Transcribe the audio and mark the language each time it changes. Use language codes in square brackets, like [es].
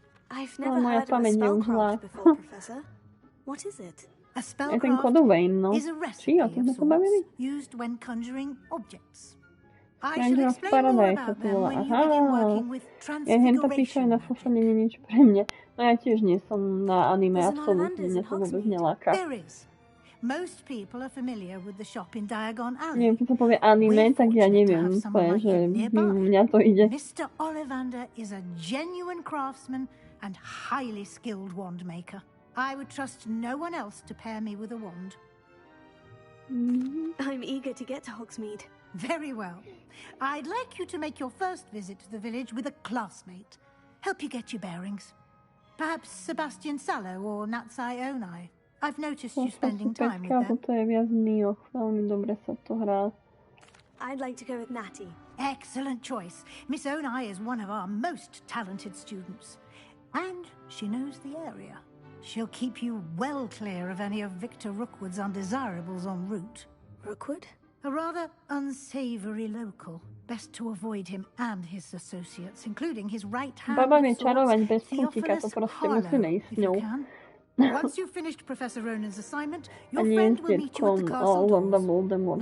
[en] I've never heard of a spellcraft before, Professor. What is it? A spellcraft is a recipe of sorts used when conjuring objects. I shall explain more about them when you begin working with transfiguration magic. [sk] No ja tiež nie som na anime, absolútne mňa to vôbec neláka. [en] There is. Most people are familiar with the shop in Diagon Alley. [sk] Neviem, keď sa povie anime, tak ja neviem, že mňa to ide. [en] Mr. Ollivander is a genuine craftsman and highly skilled wand maker. I would trust no one else to pair me with a wand. I'm eager to get to Hogsmeade. Very well. I'd like you to make your first visit to the village with a classmate. Help you get your bearings. Perhaps Sebastian Sallow or Natsai Onai. I've noticed you spending time with them. [sk] To je viac Nioh. Veľmi dobre sa to hrá. [en] I'd like to go with Natty. Excellent choice. Miss Onai is one of our most talented students. And she knows the area. She'll keep you well clear of any of Victor Rookwood's undesirables en route. Rookwood? A rather unsavory local. Best to avoid him and his associates, including his right-hand [sk] Baba vie čarovať bez puntíka, to proste musíme ísť s ňou. [en] Once you've finished Professor Ronan's assignment, your friend will meet you at the castle doors.